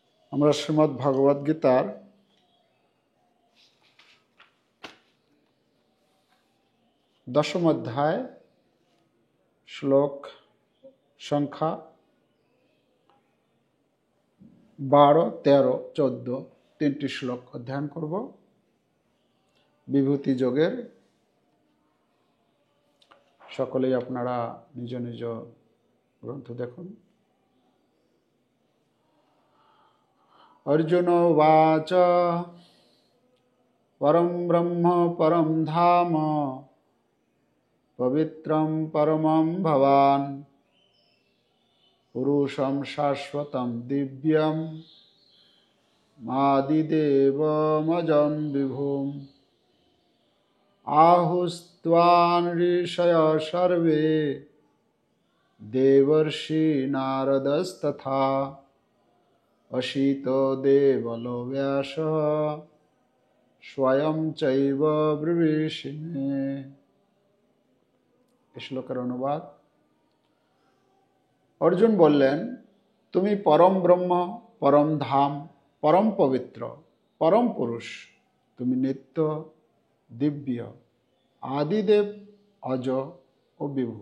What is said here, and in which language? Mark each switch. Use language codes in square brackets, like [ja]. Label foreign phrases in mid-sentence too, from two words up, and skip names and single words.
[bn] আমরা শ্রীমদ্ ভগবদ গীতার দশম অধ্যায় শ্লোক সংখ্যা 12, 13, 14 তিনটি শ্লোক অধ্যয়ন করব। বিভূতি যোগের সকলেই আপনারা নিজ নিজ গ্রন্থ দেখুন। [sa] अर्जुन उवाच परं ब्रह्म परं धाम पवित्रं परमं भवान् पुरुषं शाश्वतं दिव्यं मादिदेवमजं विभुम् आहुस्त्वान् ऋषयः सर्वे देवर्षि नारदस्तथा अशीतो देवलो व्यासः स्वयं चैव ब्रवीषिमे। [bn] শ্লোকের অনুবাদ। অর্জুন বললেন, তুমি পরম ব্রহ্ম, পরম ধাম, পরম পবিত্র, পরম পুরুষ। তুমি নিত্য, দিব্য, আদিদেব, অজ ও বিভু।